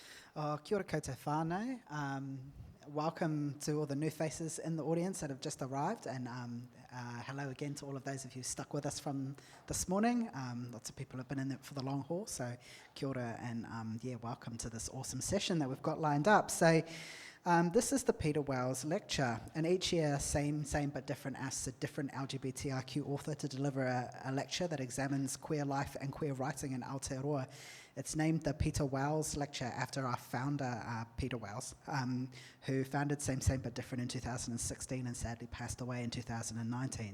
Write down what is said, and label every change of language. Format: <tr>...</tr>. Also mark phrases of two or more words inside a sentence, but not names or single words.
<mi>Kia ora koutou whānau.</mi> <en>Welcome to all the new faces in the audience that have just arrived, and hello again to all of those of you stuck with us from this morning. Lots of people have been in it for the long haul, so</en> <mi>kia ora,</mi> <en>and welcome to this awesome session that we've got lined up. So this is the Peter Wells Lecture, and each year Same But Different asks a different LGBTIQ author to deliver a lecture that examines queer life and queer writing in Aotearoa. It's named the Peter Wells Lecture after our founder, Peter Wells, who founded Same But Different in 2016 and sadly passed away in 2019.</en>